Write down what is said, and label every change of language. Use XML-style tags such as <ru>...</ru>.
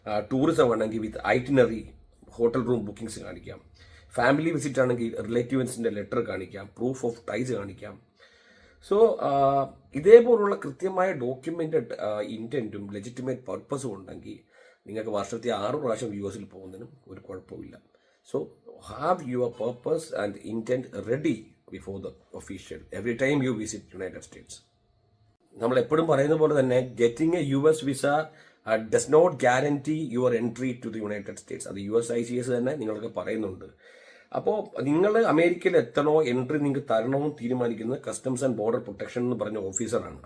<ml>Tourism ആണെങ്കിൽ വിത്ത് itinerary, hotel room bookings കാണിക്കാം. Family visit ആണെങ്കിൽ റിലേറ്റീവ്സിൻ്റെ ലെറ്റർ കാണിക്കാം, പ്രൂഫ് ഓഫ് ടൈസ് കാണിക്കാം. സോ ഇതേപോലുള്ള കൃത്യമായ ഡോക്യുമെന്റഡ് ഇൻറ്റൻറ്റും ലെജിറ്റിമേറ്റ് പർപ്പസും ഉണ്ടെങ്കിൽ നിങ്ങൾക്ക് വർഷത്തിൽ 6 പ്രാവശ്യം US പോകുന്നതിനും ഒരു കുഴപ്പമില്ല.</ml> <en>So have your purpose and intent ready before the official every time you visit United States.</en> <ml>നമ്മൾ എപ്പോഴും പറയുന്ന പോലെ തന്നെ</ml> <en>Getting a US visa does not guarantee your entry to the United States.</en> <ml>അത് USCIS തന്നെ നിങ്ങൾക്ക് പറയുന്നുണ്ട്. അപ്പോൾ നിങ്ങൾ അമേരിക്കയിൽ എത്തണോ എൻട്രി നിങ്ങൾക്ക് തരണമോ തീരുമാനിക്കുന്നത് കസ്റ്റംസ് ആൻഡ് ബോർഡർ പ്രൊട്ടക്ഷൻ എന്ന് പറഞ്ഞ ഓഫീസറാണ്.</ml>